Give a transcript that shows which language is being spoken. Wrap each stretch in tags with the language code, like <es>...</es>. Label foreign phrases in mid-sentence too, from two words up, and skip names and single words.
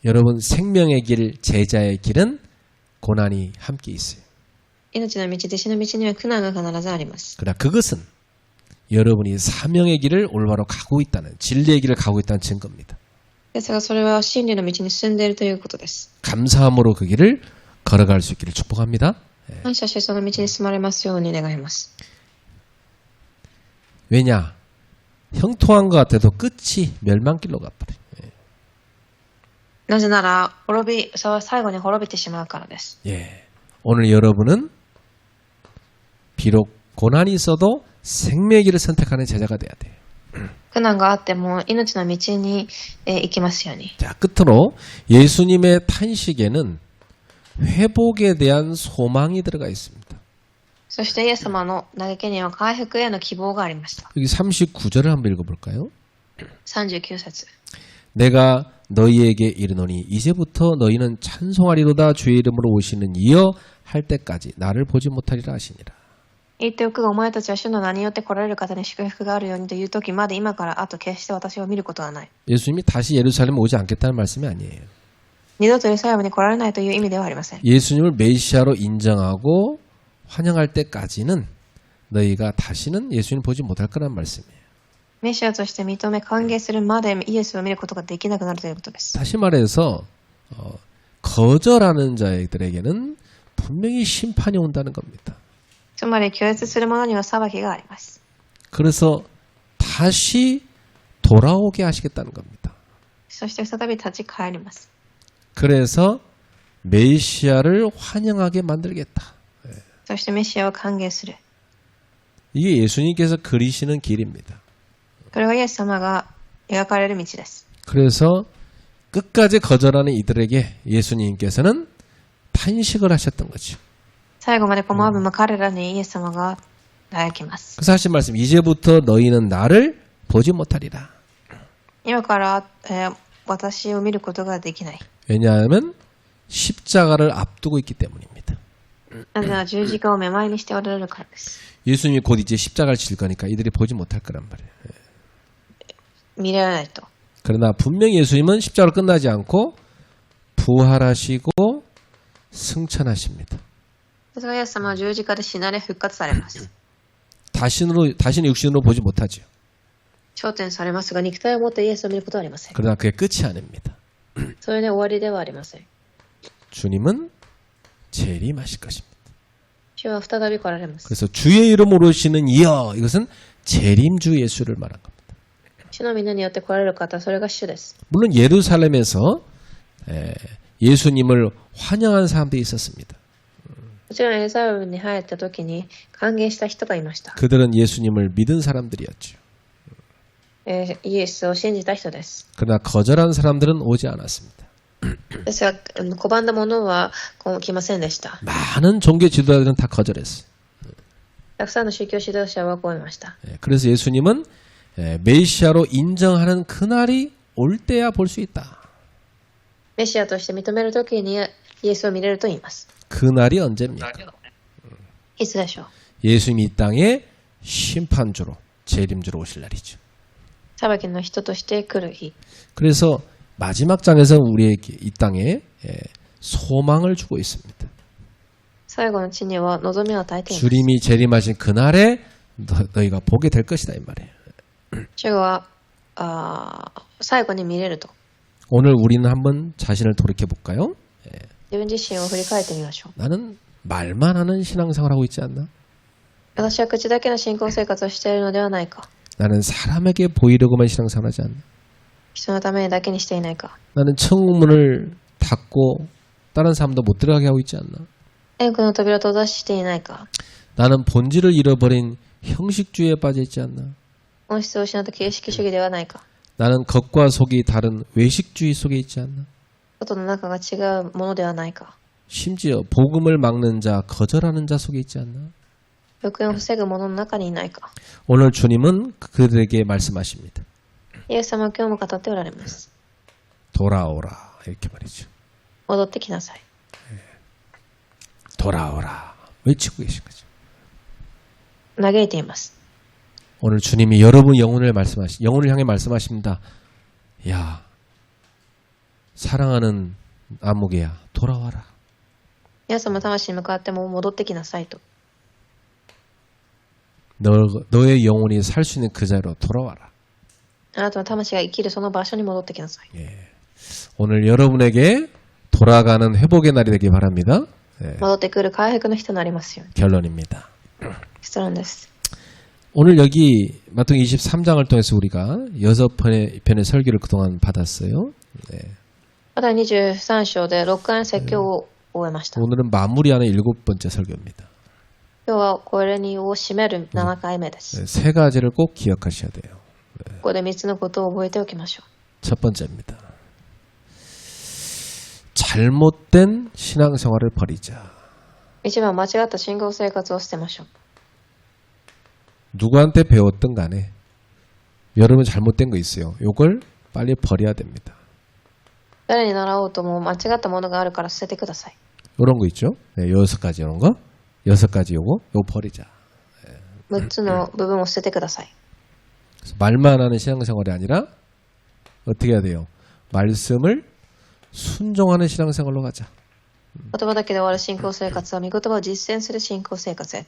<ko>여러분 생명의 길, 제자의 길은 고난이 함께 있어요.</ko> <ja>命の道、弟子の道には苦難が必ずあります。</ja> <ko>그러나 그것은 여러분이 사명의 길을 올바로 가고 있다는, 진리의 길을 가고 있다는 증거입니다.</ko> <ja>ですがそれは真理の道に進んでいるということです。</ja> <ko>감사함으로 그 길을 걸어갈 수 있기를 축복합니다.</ko> <ja>感謝してその道に進まれますように願います。</ja> <ko>왜냐? 형통한 것 같아도 끝이 멸망길로 가버려.</ko> <ja>なぜなら最後に滅びてしまうからです。</ja> <ko>예. 오늘 여러분은 비록 고난이 있어도 생명의 길을 선택하는 제자가 돼야 돼요.</ko> <ja>苦難があっても命の道に、行きますように。</ja> <ko>자, 끝으로 예수님의 탄식에는 회복에 대한 소망이 들어가 있습니다.</ko> <ja>そしてイエス様の嘆きには回復への希望がありました。</ja> <ko>여기 39절을 한번 읽어볼까요?</ko> <ja>39節。</ja> <ko>내가 너희에게 이르노니 이제부터 너희는 찬송하리로다 주의 이름으로 오시는 이여 할 때까지 나를 보지 못하리라 하시니라.</ko> <ja>言っておくがお前たちは主の名によって来られる方に祝福があるようにという時まで今からあと決して私を見ることはない。</ja> <ko>예수님이 다시 예루살렘에 오지 않겠다는 말씀이 아니에요.</ko> <ja>二度とエルサレムに来られないという意味ではありません。</ja> <ko>예수님을 메시아로 인정하고 환영할 때까지는 너희가 다시는 예수님을 보지 못할 거란 말씀이에요.</ko> <ja>メシアとして認め歓迎するまでイエスを見ることができなくなるということです。</ja> <ko>다시 말해서 거절하는 자들에게는 분명히 심판이 온다는 겁니다.</ko> <ja>つまり拒絶する者には裁きがあります。</ja> <ko>그래서 다시 돌아오게 하시겠다는 겁니다.</ko> <ja>そして再び立ち返ります。</ja> <ko>그래서 메시아를 환영하게 만들겠다.</ko> <ja>そしてメシアを歓迎する。</ja> <ko>이게 예수님께서 그리시는 길입니다.</ko> <ja>これはイエス様が描かれる道です。</ja> <ko>그래서 끝까지 거절하는 이들에게 예수님께서는 탄식을 하셨던 거죠.</ko> <ja>最後まで拒む彼らにイエス様が嘆きます。</ja> <ko>그래서 하신 말씀 이제부터 너희는 나를 보지 못하리라.</ko> <ja>今から、私を見ることができない。</ja> <ko>왜냐하면 십자가를 앞두고 있기 때문입니다.</ko> <ja>なぜなら十字架を目前にしておられるからです。</ja> <ko>예수님이 곧 이제 십자가를 질 거니까 이들이 보지 못할 거란 말이에요.</ko> <ja>見られないと。</ja> <ko>그러나 분명히 예수님은 십자가로 끝나지 않고 부활하시고 승천하십니다.</ko> <ja>ですがイエス様は十字架で死なれ復活されます。</ja> <ko>다시는 육신으로 보지 못하죠.</ko> <ja>昇天されますが肉体を持ってイエスを見ることはありません。</ja> <ko>그러나 그게 끝이 아닙니다.</ko> <ja>それで終わりではありません。</ja> <ko>주님은 재림하실 것입니다.</ko> <ja>主は再び来られます。</ja> <ko>그래서 주의 이름으로 오시는 이여 이것은 재림주 예수를 말한 겁니다.</ko> <ja>主の皆によって来られる方、それが主です。</ja> <ko>물론 예루살렘에서 예수님을 환영한 사람들이 있었습니다.</ko> <ja>もちろんエルサレムに入った時に歓迎した人がいました。</ja> <ko>그들은 예수님을 믿은 사람들이었죠.</ko> <ja>イエスを信じた人です。</ja> <ko>그러나 거절한 사람들은 오지 않았습니다.</ko> <ja>ですが、拒んだ者は来ませんでした。</ja> <ko>많은 종교 지도자들은 다 거절했어요.</ko> <ja>たくさんの宗教指導者は来いました。</ja> <ko>그래서 예수님은 메시아로 인정하는 그날이 올 때야 볼 수 있다.</ko> <ja>メシアとして認める時にイエスを見れると言います。</ja> <ko>그날이 언제입니까?</ko> <ja>いつでしょう。</ja> <ko>예수님이 이 땅에 심판주로 재림주로 오실 날이죠.</ko> <ja>裁きの人として来る日。</ja> <ko>그래서 마지막 장에서 우리에게 이 땅에 소망을 주고 있습니다.</ko> <ja>最後の地には望みを与えています。</ja> <ko>주님이 재림하신 그날에 너희가 보게 될 것이다 이 말이에요.</ko> <ja>主は最後に見れると。</ja> <ko>오늘 우리는 한번 자신을 돌이켜 볼까요?</ko> <ja>自分自身を振り返ってみましょう。</ja> <ko>나는 말만 하는 신앙생활 하고 있지 않나?</ko> <ja>私は口だけの信仰生活をしているのではないか。</ja> <ko>나는 사람에게 보이려고만 신앙생활 하지 않나?</ko> <ja>人のためだけにしていないか。</ja> <ko>나는 천국문을 닫고 다른 사람도 못 들어가게 하고 있지 않나?</ko> <ja>天国の扉を閉ざしていないか。</ja> <ko>나는 본질을 잃어버린 형식주의에 빠져 있지 않나?</ko> <ja>本質を失った形式主義ではないか。</ja> <ko>나는 겉과 속이 다른 외식주의 속에 있지 않나?</ko> <ja>外の中が違うものではないか。</ja> <ko>심지어 복음을 막는 자, 거절하는 자 속에 있지 않나?</ko> <ja>福音を防ぐものの中にいないか。</ja> <ko>오늘 주님은 그들에게 말씀하십니다.</ko> <ja>イエス様は今日も語っておられます。</ja> <ko>돌아오라 이렇게 말이죠.</ko> <ja>戻ってきなさい。</ja> <ko>돌아오라 외치고 계신 거죠.</ko> <ja>嘆いています。</ja> <ko>오늘 주님이 여러분 영혼을 향해 말씀하십니다. 야, 사랑하는 아무개야, 돌아와라.</ko> <ja>皆様魂に向かっても戻ってきなさいと。</ja> <ko>너의 영혼이 살 수 있는 그 자리로 돌아와라.</ko> <ja>あなたの魂が生きるその場所に戻ってきなさい。</ja> <ko>오늘 여러분에게 돌아가는 회복의 날이 되길 바랍니다.</ko> <ja>戻ってくる回復の日となりますように。</ja> <ko>결론입니다.</ko> <ja>結論です。</ja> <ko>오늘 여기 마태복음 23장을 통해서 우리가 6편의 설교를 그동안 받았어요.</ko> <ja>また23章で6回説教を終えました。</ja> <ko>오늘은 마무리하는 7번째 설교입니다.</ko> <ja>今日はこれを締める7回目です。</ja> <ko>세 가지를 꼭 기억하셔야 돼요.</ko> <ja>ここで3つのことを覚えておきましょ</ja> <ko>첫 번째입니다. 잘못된 신앙생활을 버리자.</ko> <ja>う。1番、間違った信仰生活を捨てましょう。</ja> <ko>누구한테 배웠든 간에 여러분 잘못된 거 있어요. 요걸 빨리 버려야 됩니다.</ko> <ja>誰に習おうとも間違ったものがあるから捨ててください。</ja> <ko>요런 거 있죠. 네, 6가지 이런 거. 6가지 요거 버리자.</ko> <ja>6 つの部分を捨ててください。</ja> <ko>그래서 말만 하는 신앙생활이 아니라 어떻게 해야 돼요? 말씀을 순종하는 신앙생활로 가자.</ko> <ja>言葉だけで終わる信仰生活は御言葉を実践する信仰生活へと。</ja>